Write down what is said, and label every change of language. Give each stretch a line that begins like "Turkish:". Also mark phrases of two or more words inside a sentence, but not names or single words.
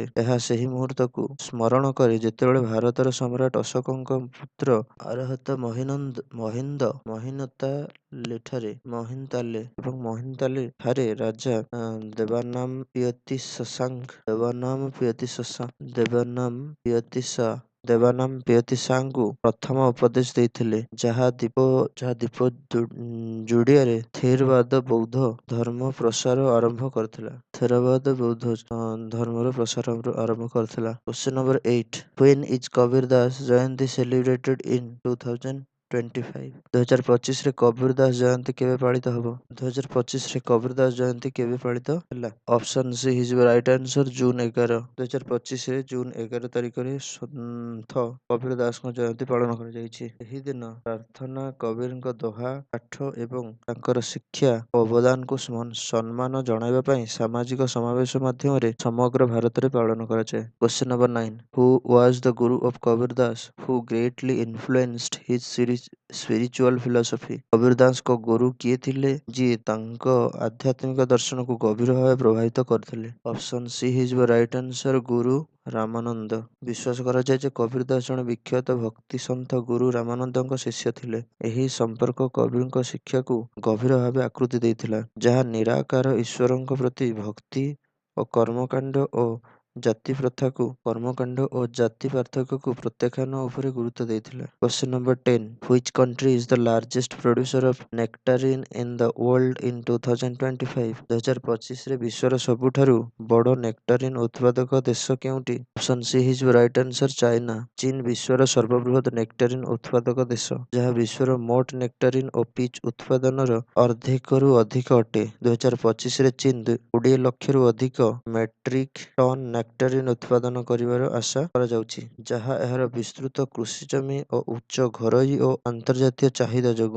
Odia: ଏହା ସେହି ମୁହୂର୍ତ୍ତକୁ ସ୍ମରଣ କରେ ଯେତେବେଳେ ଭାରତର ସମ୍ରାଟ ଅଶୋକଙ୍କ ପୁତ୍ର ଅରହତ ମହିନତାଲେ ଠାରେ ରାଜା ଦେବାନାମ ପିୟତିସାଙ୍କୁ ପ୍ରଥମ ଉପଦେଶ ଦେଇଥିଲେ, ଯାହା ଦୀପ ଜୁଡ଼ିଆରେ ଥେରବାଦ ବୌଦ୍ଧ ଧର୍ମ ପ୍ରସାର ଆରମ୍ଭ କରିଥିଲା।
English: Question number 8. When is Kabir Das Jayanti celebrated in 2025?
Odia: 2025ରେ କବୀର ଦାସ ଜୟନ୍ତୀ କେବେ ପାଳିତ ହେବ? 2025ରେ କବୀର ଦାସ ଜୟନ୍ତୀ କେବେ ପାଳିତ ହେଲା?
English: Option C is right answer June 11.
Odia: 2025ରେ ଜୁନ୍ 11 ତାରିଖରେ ସନ୍ଥ କବୀର ଦାସଙ୍କ ଜୟନ୍ତୀ ପାଳନ କରାଯାଇଛି। ଏହି ଦିନ ପ୍ରାର୍ଥନା, କବୀରଙ୍କ ଦୋହା ପାଠ ଏବଂ ତାଙ୍କର ଶିକ୍ଷା ଓ ଅବଦାନକୁ ସମ୍ମାନ ଜଣାଇବା ପାଇଁ ସାମାଜିକ ସମାବେଶ ମାଧ୍ୟମରେ ସମଗ୍ର ଭାରତରେ ପାଳନ କରାଯାଏ।
English: Question number 9. Who was the guru of Kabir Das who greatly influenced his spiritual philosophy?
Odia: କବୀର ଦାସଙ୍କ ଗୁରୁ କିଏ ଥିଲେ ଯିଏ ତାଙ୍କ ଆଧ୍ୟାତ୍ମିକ ଦର୍ଶନକୁ ଗଭୀର ଭାବେ ପ୍ରଭାବିତ କରିଥିଲେ?
English: Option C is right answer ଗୁରୁ ରାମାନନ୍ଦ।
Odia: ବିଶ୍ୱାସ କରାଯାଏ ଯେ କବୀର ଦାସ ଜଣେ ବିଖ୍ୟାତ ଭକ୍ତି ସନ୍ଥ ଗୁରୁ ରାମାନନ୍ଦଙ୍କ ଶିଷ୍ୟ ଥିଲେ। ଏହି ସମ୍ପର୍କ କବୀରଙ୍କ ଶିକ୍ଷାକୁ ଗଭୀର ଭାବେ ଆକୃତି ଦେଇଥିଲା, ଯାହା ନିରାକାର ଈଶ୍ୱରଙ୍କ ପ୍ରତି ଭକ୍ତି ଓ କର୍ମକାଣ୍ଡ ଓ ଜାତି ପାର୍ଥକ୍ୟକୁ ପ୍ରତ୍ୟାଖ୍ୟାନ ଉପରେ ଗୁରୁତ୍ୱ ଦେଇଥିଲା।
English: Question number 10. Which country is the largest producer of nectarine in the world in 2025?
Odia: 2025ରେ ବିଶ୍ୱର ସବୁଠାରୁ ବଡ଼ ନେକ୍ଟାରିନ୍ ଉତ୍ପାଦକ ଦେଶ କେଉଁଟି?
English: Option C is right answer China.
Odia: ଚୀନ ବିଶ୍ୱର ସର୍ବବୃହତ୍ ନେକ୍ଟାରିନ୍ ଉତ୍ପାଦକ ଦେଶ, ଯାହା ବିଶ୍ୱର ମୋଟ ନେକ୍ଟାରିନ୍ ଓ ପିଚ୍ ଉତ୍ପାଦନର ଅର୍ଦ୍ଧେକରୁ ଅଧିକ ଅଟେ। 2025ରେ ଚୀନ 20 ଲକ୍ଷରୁ ଅଧିକ ମେଟ୍ରିକ୍ ଟନ୍ ନେକ୍ଟାରିନ୍ ଉତ୍ପାଦନ କରିବାର ଆଶା କରାଯାଉଛି, ଯାହା ଏହାର ବିସ୍ତୃତ କୃଷି ଜମି ଓ ଉଚ୍ଚ ଘରୋଇ ଓ ଅନ୍ତର୍ଜାତୀୟ ଚାହିଦା ଯୋଗୁଁ।